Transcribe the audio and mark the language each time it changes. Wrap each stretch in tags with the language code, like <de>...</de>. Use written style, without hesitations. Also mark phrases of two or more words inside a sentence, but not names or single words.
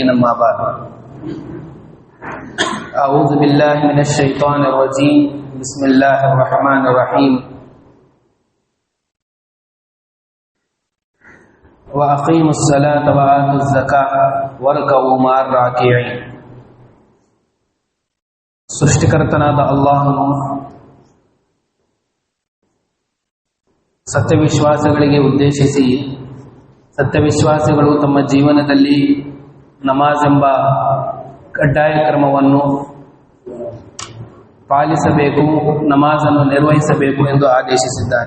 <ar>أما بعد، أعوذ بالله من الشيطان الرجيم. بسم الله الرحمن الرحيم. وأقيموا الصلاة وآتوا الزكاة واركعوا مع الراكعين.</ar> <kn>ಸೃಷ್ಟಿಕರ್ತನಾದ ಅಲ್ಲಾಹನು ಸತ್ಯವಿಶ್ವಾಸಗಳಿಗೆ ಉದ್ದೇಶಿಸಿ ಸತ್ಯವಿಶ್ವಾಸಿಗಳು ತಮ್ಮ ಜೀವನದಲ್ಲಿ ನಮಾಜ್ ಎಂಬ ಕಡ್ಡಾಯ ಕ್ರಮವನ್ನು ಪಾಲಿಸಬೇಕು, ನಮಾಜನ್ನು ನಿರ್ವಹಿಸಬೇಕು ಎಂದು ಆದೇಶಿಸಿದ್ದಾನೆ.</kn>